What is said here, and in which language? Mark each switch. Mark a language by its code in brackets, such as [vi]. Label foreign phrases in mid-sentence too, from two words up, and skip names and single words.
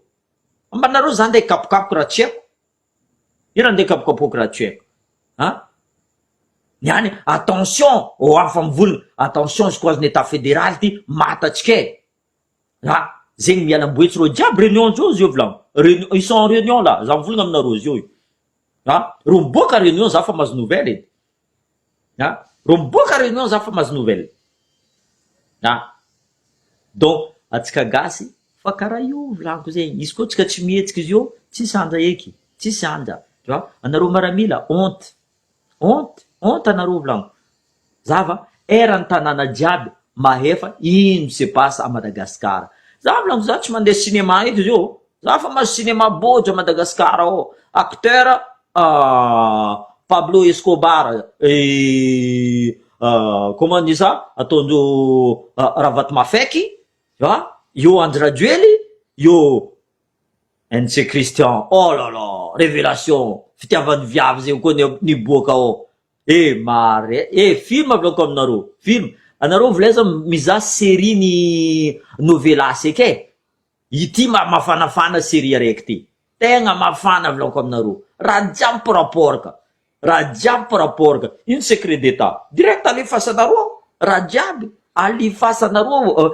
[mg] ambanareo za ndeha kapokapoko raha tsy haiko ino ndeha kapokapoko raha tsy haiko niany attention afa mivolagna attention izy koa azy [fr] état fédéral [mg] ty matatsika zegny miala amboetsy ro jiaby réunion zao izy io volanko [fr] ils sont en réunion là [mg] za mivolagna aminareo izy io ro miboaka réunion za fa mahazo nouvelle edy ro miboaka réunion za fa mahazo nouvelle donc atsika gasy fa karaha io volanko zegny izy koa tsika tsy mihetsika izy io tsisy anja eky tsisy anja tu vois anareo maramila honte anareo volanko zava era ny tanàna jiaby mahefa ino [fr] se passe à [mg] Madagasikara za volanko za tsy mandeha cinéma eky izy io za fa mahazo cinéma bojo à Madagasikara ao acteur Pablo Escobar [fr] comment dit ça [mg] ataondreo Ravaty Mafeky io Andry Rajoely io NC Christian [fr] oh là là [mg] révélation fitiavany viavy zegny koa niboaka ao mare film avlako aminareo film anareo volaiza mizaha série ny novelas eky ity mafanafana série araiky ty tegna mafana volako aminareo raha jiaby paraporka ino [fr] secret d'état [mg] direct alifasanareo raha jiaby alifasanareo